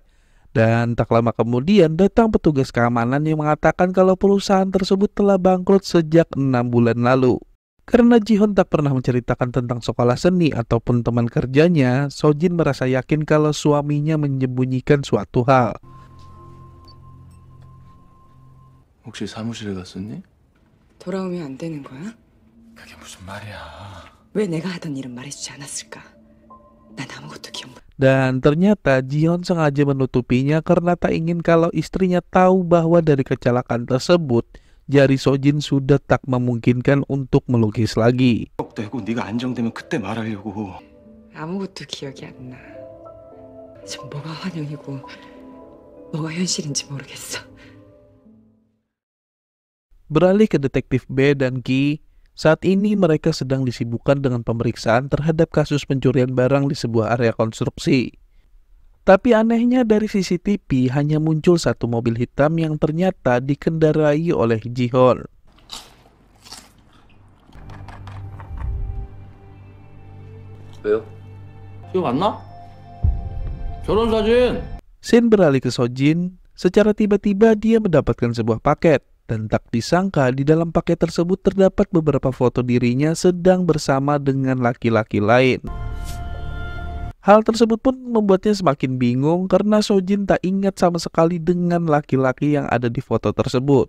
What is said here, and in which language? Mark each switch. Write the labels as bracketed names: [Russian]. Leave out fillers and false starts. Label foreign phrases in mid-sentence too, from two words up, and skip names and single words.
[Indonesian] Dan tak lama kemudian datang petugas keamanan yang mengatakan kalau perusahaan tersebut telah bangkrut sejak 6 bulan lalu. Karena Ji-Hwan tak pernah menceritakan tentang sekolah seni ataupun teman kerjanya, Sojin merasa yakin kalau suaminya menyembunyikan suatu hal. [Korean] 혹시 사무실에 갔었니? 돌아오면 안 되는 거야? 그게 무슨 말이야. 왜 내가 하던 일은 말해주지 않았을까? 난 아무것도 기억 못. [Indonesian] Dan ternyata Ji-Hwan sengaja menutupinya karena tak ingin kalau istrinya tahu bahwa dari kecelakaan tersebut, jari Sojin sudah tak memungkinkan untuk melukis lagi. [Korean] 되고 네가 안정되면 그때 말하려고. 아무것도 기억이 안 나. 지금 뭐가 환영이고 뭐가 현실인지 모르겠어. [Indonesian] Beralih ke detektif B dan Ki, saat ini mereka sedang disibukkan dengan pemeriksaan terhadap kasus pencurian barang di sebuah area konstruksi. Tapi anehnya dari CCTV hanya muncul satu mobil hitam yang ternyata dikendarai oleh Ji-Hwan. [Korean] 왜요? 기억 안 나? 결혼사진! [Indonesian] Scene beralih ke Sojin. Secara tiba-tiba dia mendapatkan sebuah paket. Dan tak disangka di dalam paket tersebut terdapat beberapa foto dirinya sedang bersama dengan laki-laki lain. Hal tersebut pun membuatnya semakin bingung karena Sojin tak ingat sama sekali dengan laki-laki yang ada di foto tersebut.